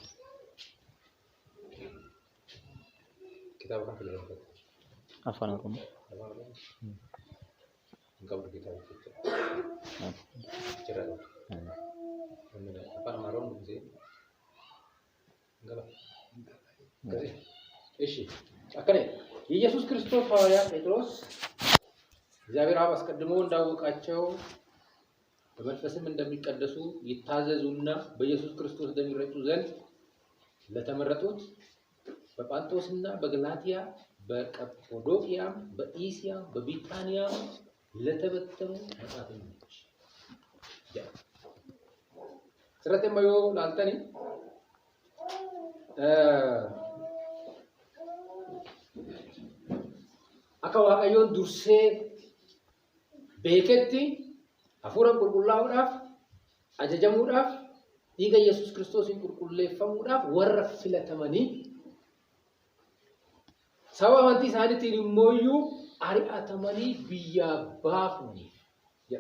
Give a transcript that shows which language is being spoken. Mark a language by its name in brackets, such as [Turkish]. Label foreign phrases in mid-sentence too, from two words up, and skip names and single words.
[Oromo] Kitaaba kan filamu. Afaan Oromoo. Hin qabdu kitaaba jechuudha. Jira qaba. Afaan Amaaraan dubbisee hin qaba. [Amharic] እሺ ጨከነ ኢየሱስ ክርስቶስ ሐዋርያ ጴጥሮስ እግዚአብሔር አብ አስቀድሞ እንዳወቃቸው በመንፈስም እንደሚቀደሱ ይታዘዙና በኢየሱስ ክርስቶስ እንደሚረጩ ዘንድ ለተመረጡት በጳንጦስና በገላትያ በቀጶዶቅያ በኢሲያ በቢታንያ ለተበተኑ መጻተኞች ስለተማዩ ላልተኒ [Oromo] akka waaqayyoon dursee beeketti hafuura qulqullaa'uudhaaf ajajamuudhaaf dhiiga Yesuus Kiristoosiin qulqulleeffamuudhaaf warra filatamanii sababa amantii isaaniitiin immoo ari'atamanii biyyaa baafamuuf jedha.